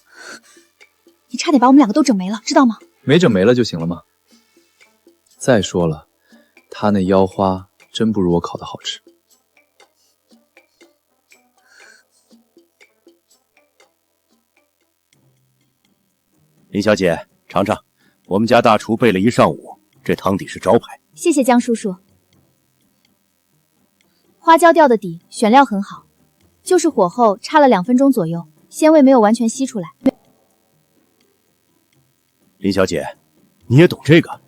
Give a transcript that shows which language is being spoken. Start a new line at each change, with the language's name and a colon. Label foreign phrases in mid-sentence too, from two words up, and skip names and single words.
Chinese: 你差點把我們兩個都整沒了，知道嗎？沒整沒了就行了嗎？再說了，他那腰花真不如我烤的好吃。林小姐，嘗嘗，我們家大廚備了一上午，這湯底是招牌。謝謝江叔叔。花椒調的底，選料很好，就是火候差了2分鐘左右，鮮味沒有完全吸出來。林小姐，你也懂這個？